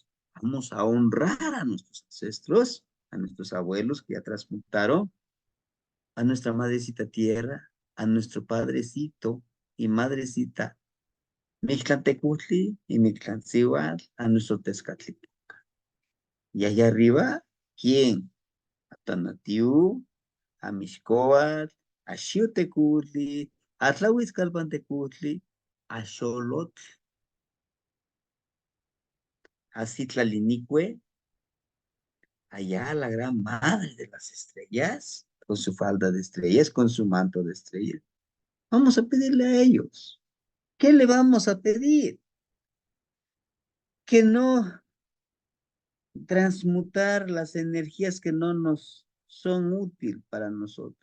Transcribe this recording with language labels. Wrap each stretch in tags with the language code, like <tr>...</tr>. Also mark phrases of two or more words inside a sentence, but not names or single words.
<es>Vamos a honrar a nuestros ancestros, a nuestros abuelos que ya transmutaron, a nuestra madrecita tierra, a nuestro padrecito y madrecita Mictlantecutli y Mictlancihuatl, a nuestro Tezcatlipoca. Y allá arriba, ¿quién? A Tonatiuh, a Mixcoatl, a Xiutecutli, a Tlahuizcalpantecutli, a Xolotl, a Citlalinicue, allá la gran madre de las estrellas, con su falda de estrellas, con su manto de estrellas. Vamos a pedirle a ellos. ¿Qué le vamos a pedir? Que no transmutar las energías que no nos son útiles para nosotros.</es>